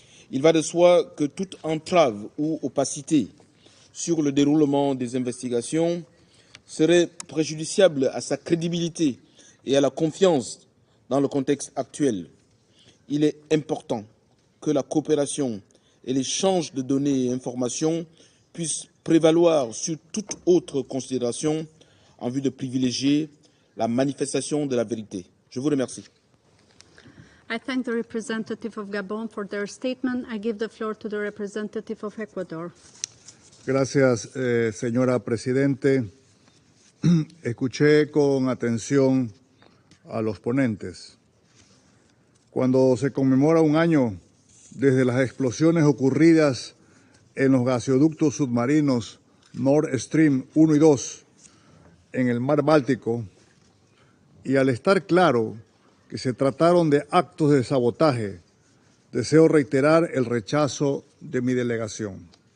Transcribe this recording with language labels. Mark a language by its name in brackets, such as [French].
[French] Il va de soi que toute entrave ou opacité sur le déroulement des investigations serait préjudiciable à sa crédibilité et à la confiance dans le contexte actuel. Il est important que la coopération et l'échange de données et informations puissent prévaloir sur toute autre considération en vue de privilégier la manifestation de la vérité. Je vous remercie. [English] I thank the representative of Gabon for their statement. I give the floor to the representative of Ecuador. [Spanish] Gracias, señora Presidente. Escuché con atención a los ponentes. Cuando se conmemora un año desde las explosiones ocurridas en los gasoductos submarinos Nord Stream 1 y 2 en el mar Báltico, y al estar claro que se trataron de actos de sabotaje, deseo reiterar el rechazo de mi delegación.